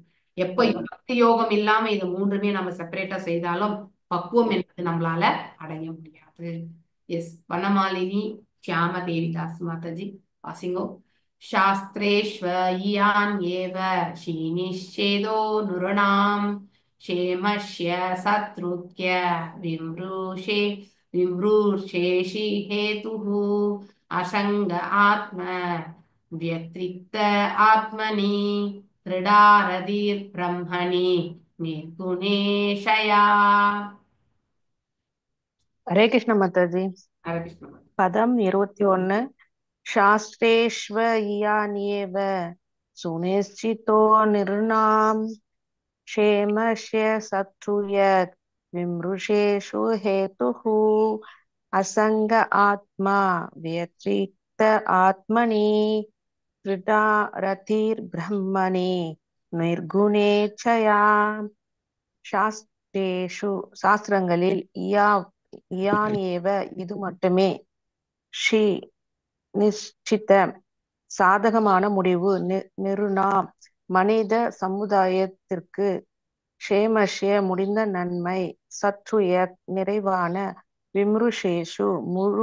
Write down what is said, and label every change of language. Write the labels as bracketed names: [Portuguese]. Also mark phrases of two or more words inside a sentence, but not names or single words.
[Tamil] எப்ப பக்தி யோகம் இல்லாம இது மூன்றுமே நம்ம செப்பரேட்டா செய்தாலும் பக்குவம் என்பது நம்மளால அடைய முடியாது. எஸ், வனமாலினி ஷியாம தேவிதாஸ் மாதாஜி வாசிங்கோ. [Sanskrit] शास्त्रेष्वयान् एव श्रीनिषेधो नुरणाम् क्षेमस्य शत्रुत्य विमृशेषि हेतुः असंग आत्म व्यतिरिक्त आत्मनि दृढारतिर्ब्रह्मणि निर्गुणेशया. [Tamil] ஹரே கிருஷ்ண மாதாஜி. ஹரே கிருஷ்ண. [Sanskrit] பதம் 21. शास्त्रेष्वयान्येव सुनिश्चितो निरुणाम् क्षेमस्य शत्रुयत् विमृशेषु हेतुः असंग आत्मा व्यतिरिक्त आत्मनि रतिर्ब्रह्मणि निर्गुणेच्छया. [Tamil] சாஸ்திரேஷு சாஸ்திரங்களில் இயானேவ இது மட்டுமே ஸ்ரீ நிச்சித சாதகமான முடிவு நிருணா மனித சமுதாயத்திற்கு க்ஷேமஸ்ய முடிந்த நன்மை சத்ருய நிறைவான விம்ருஷேஷு முழு